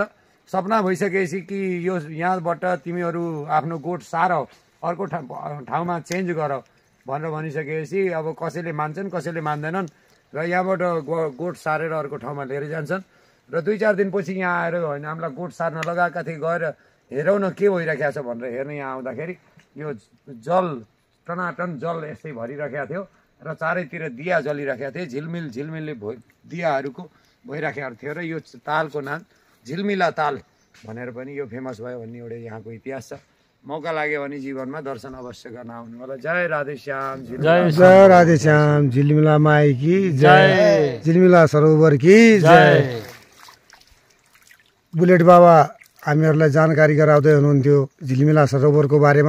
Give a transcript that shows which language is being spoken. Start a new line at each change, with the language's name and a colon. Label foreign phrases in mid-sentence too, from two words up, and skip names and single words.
Nepali: सपना भइसकेपछि कि यो यहाँबाट तिमीहरू आफ्नो गोठ सार अर्को ठाउँमा चेन्ज गर भनेर भनिसकेपछि अब कसैले मान्छन् कसैले मान्दैनन् र यहाँबाट गोठ सारेर अर्को ठाउँमा लिएर जान्छन् र 2-4 दिनपछि यहाँ आएर होइन हामीलाई गोठ सार्न लगाएका थिए, गएर हेरौँ न के भइरहेको छ भनेर हेर्न यहाँ आउँदाखेरि यो जल टनाटन जल यस्तै भरिरहेको थियो र चारैतिर दिया जलिरहेका थिए। झिलमिलले दियाहरूको भइरहेको थियो र यो तालको नाम झिलमिला ताल भनेर पनि यो फेमस भयो भन्ने एउटा यहाँको इतिहास छ। मौका लाग्यो भने जीवनमा दर्शन अवश्य गर्न आउनु होला। जय राधेश्याम,
Hindi: जय राधेश्याम, झिलमिला माई की जय, झिलमिला सरोवर की जय।
Nepali: बुलेट बाबा हामीहरूलाई जानकारी गराउँदै हुनुहुन्थ्यो झिलमिला सरोवरको बारेमा।